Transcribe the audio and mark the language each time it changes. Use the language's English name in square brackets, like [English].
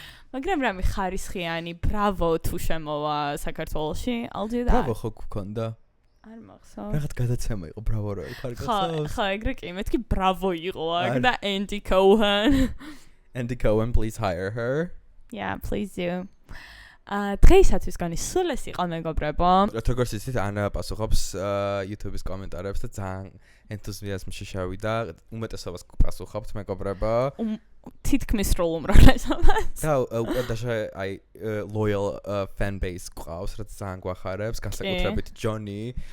[Georgian] მაგრამ რამე ხარისხიანი, Bravo თუ შემოვა საქართველოში, [English] I'll do that. [Georgian] Bravo ხო გქონდა? არ მახსოვს. რაღაც გადაცემა იყო Bravo რო იქ არ გახსოვს? ხო, ეგრე კი, მეთქი Bravo იყო აქ და Andy Cohen. [English] Andy Cohen, please hire her. Yeah, please do. [Georgian] დღეისათვის განისულ ეს იყო მეგობრებო. როგორც იცით, ანა პასუხობს YouTube-ის კომენტარებს და ძალიან ენთუზიაზმში შევიდა. უმეტესობას პასუხობთ მეგობრებო. თითქმის სრულ უმრავლესობას. და უკვე აი [English] loyal fan base [Georgian] ყავს, რაც ძალიან გვახარებს, განსაკუთრებით Johnny.